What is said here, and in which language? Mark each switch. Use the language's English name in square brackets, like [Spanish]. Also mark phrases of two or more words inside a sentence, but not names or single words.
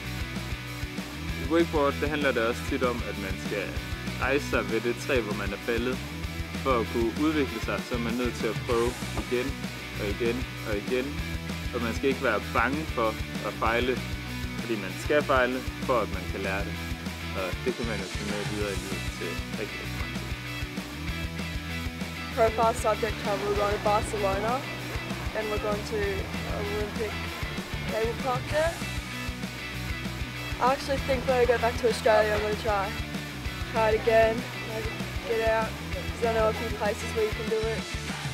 [Danish] I wakeboard, det handler det også tit om, at man skal rejse sig ved det træ, hvor man er faldet. For at kunne udvikle sig, så er man nødt til at prøve igen og igen og igen. Og man skal ikke være bange for at fejle, fordi man skal fejle, for at man kan lære det. Og det kan man jo tage med videre i livet til rigtig mange ting. [English] Profile subject travel, we're going to Barcelona and we're going to Olympic cable park there. I actually think when I go back to Australia I'm going to try it again, maybe get out. Because I know a few places where you can do it.